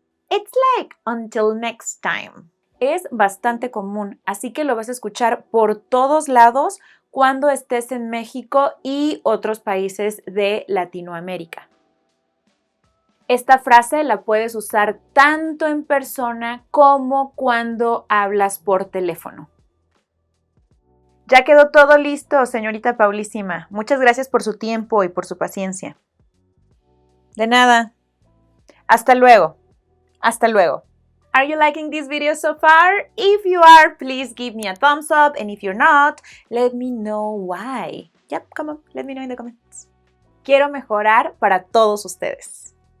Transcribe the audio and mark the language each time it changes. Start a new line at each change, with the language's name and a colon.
English: It's like until next time.
Spanish: Es bastante común, así que lo vas a escuchar por todos lados cuando estés en México y otros países de Latinoamérica. Esta frase la puedes usar tanto en persona como cuando hablas por teléfono. Ya quedó todo listo, señorita Paulísima. Muchas gracias por su tiempo y por su paciencia. De nada. Hasta luego. Hasta luego.
English: Are you liking this video so far? If you are, please give me a thumbs up, and if you're not, let me know why. Yep, come on, let me know in the comments.
Spanish: Quiero mejorar para todos ustedes.